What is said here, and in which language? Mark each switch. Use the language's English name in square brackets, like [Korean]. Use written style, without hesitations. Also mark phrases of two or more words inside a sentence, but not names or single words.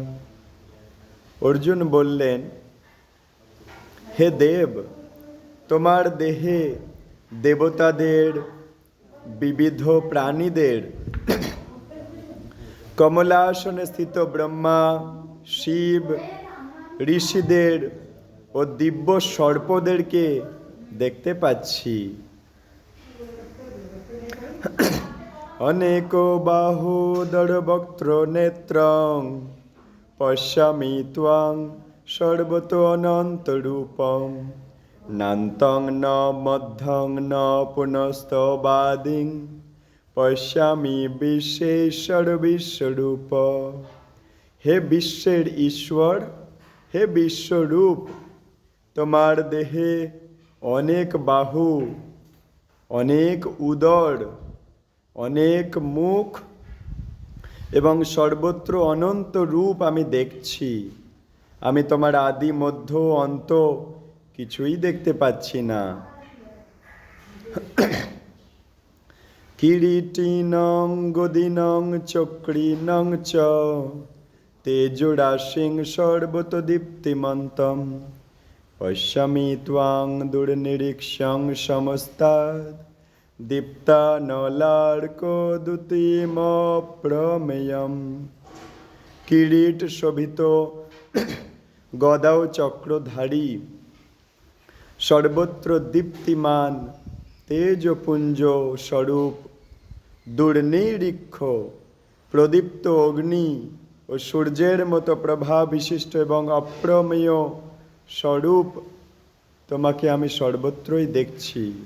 [Bangla] অর্জুন বললেন, হে দেব, তোমার দেহে দেবতাদের, বিবিধ প্রাণীদের, কমলাসনে স্থিত ব্রহ্মা, শিব, ঋষিদের ও দিব্য সর্পদেরকে দেখতে পাচ্ছি। [Sanskrit] অনেক বাহুদর বক্ত্র নেত্রং পশ্যামি ত্বং সর্বত অনন্ত রূপম নান্তং ন মধ্যং ন পুনস্তবাদিং পশ্যামি বিশ্বেশ্বর বিশ্বরূপ। [Bangla] হে বিশ্বের ঈশ্বর, হে বিশ্বরূপ, তোমার দেহে অনেক বাহু, অনেক উদর, অনেক মুখ এবং সর্বত্র অনন্ত রূপ আমি দেখছি। আমি তোমার আদি মধ্য অন্ত কিছুই দেখতে পাচ্ছি না। [Sanskrit] কিরীটিনং গদিনং চক্রিনং চ তেজোরাশিং সর্বত দীপ্তিমন্তম পশ্যামি ত্বাং দুর্নিরীক্ষ্যং সমস্তাদ দীপ্তানলার্কোদ্যুতিমপ্রমেয়ম। [Bangla] কিরীট শোভিত, গদা ও চক্রধারী, সর্বত্র দীপ্তিমান, তেজপুঞ্জ স্বরূপ, দুর্নিরীক্ষ, প্রদীপ্ত অগ্নি ও সূর্যের মতো প্রভা বিশিষ্ট এবং অপ্রমেয় স্বরূপ তোমাকে আমি সর্বত্রই দেখছি।